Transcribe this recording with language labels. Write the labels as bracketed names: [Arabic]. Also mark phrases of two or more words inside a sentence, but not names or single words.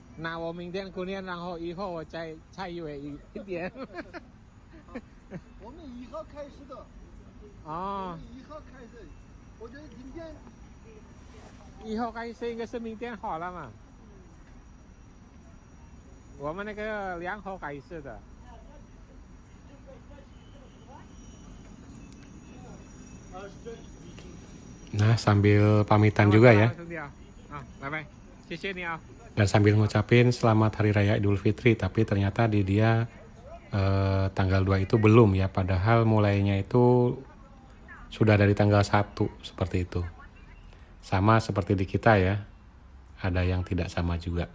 [Chinese] 那我明天过年，然后以后我再约一点。我们1号开始的，我哦们，1号开始，我觉得今天以后开始应该是明天好了嘛。我们那个2号开始的。 [Indonesian] Nah sambil pamitan juga ya, [Chinese] 兄弟啊，啊，拜拜，谢谢你啊。 [Indonesian] dan sambil ngucapin selamat Hari Raya Idul Fitri, tapi ternyata di dia tanggal 2 itu belum ya, padahal mulainya itu sudah dari tanggal 1 seperti itu. Sama seperti di kita ya, ada yang tidak sama juga.